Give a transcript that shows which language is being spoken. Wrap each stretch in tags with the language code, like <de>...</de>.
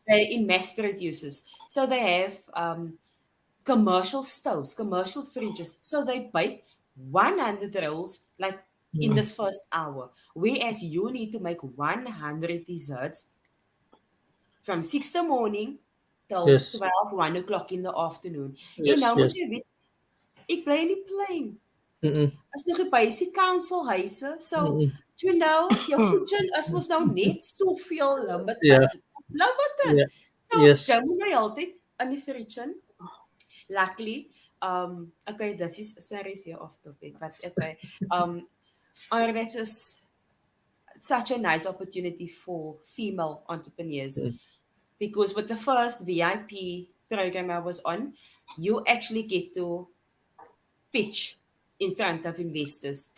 <en>They're in mass producers. So they have commercial stoves, commercial fridges. So they bake 100 rolls like in Mm. this first hour. Whereas you need to make 100 desserts from 6 the morning till Yes. 12, 1 o'clock in the afternoon.</en> <af>En</af> <en>Yes.</en> <af>nou moet</af> <en>Yes.</en> <af>jy weet, ek bly in die plain. Mm-mm. As nog 'n basiese councilhuise. So, Mm-mm. jou kitchen is mos nou net soveel</af> <en>Yeah. limited. Yeah. So, Yes.</en> <af>jy moet nou altyd in die fridge.</af> <en>Luckily, okay, this is serious here off topic, but okay. Ireland is such a nice opportunity for female entrepreneurs Mm. because with the first VIP program I was on, you actually get to pitch in front of investors.</en>